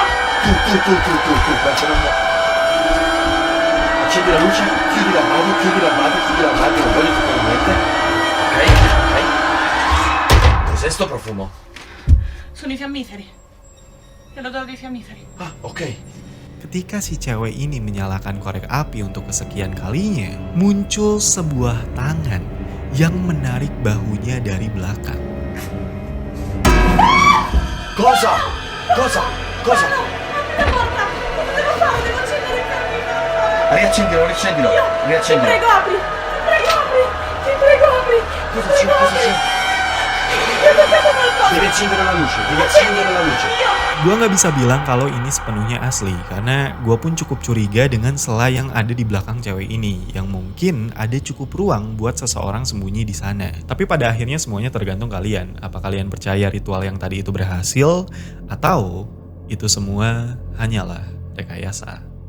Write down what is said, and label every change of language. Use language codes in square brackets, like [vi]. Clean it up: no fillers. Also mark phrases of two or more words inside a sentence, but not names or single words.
[it] Tu, qua c'è una... Accendi la luce, chiudi l'armadio, non voglio toccare niente. Ok? Cos'è sto profumo? Sono i fiammiferi. Te lo do dei fiammiferi. Ah, ok. [id] Ketika si cewek ini menyalakan korek api untuk kesekian kalinya, muncul sebuah tangan yang menarik bahunya dari belakang. [it] Cosa? Cosa? Cosa? Devo fare? Devo accendere il fiammifero. Riaccendilo, riaccendilo, Ti riaccendilo. prego, apri! Ti prego, apri! Ti prego, apri! Cosa c'è? Cosa c'è? Ti ho toccato qualcosa! Devi accendere la luce, devi accendere la luce. [id] Gue gak bisa bilang kalau ini sepenuhnya asli, karena gue pun cukup curiga dengan sela yang ada di belakang cewek ini, yang mungkin ada cukup ruang buat seseorang sembunyi di sana. Tapi pada akhirnya semuanya tergantung kalian. Apa kalian percaya ritual yang tadi itu berhasil, atau itu semua hanyalah rekayasa.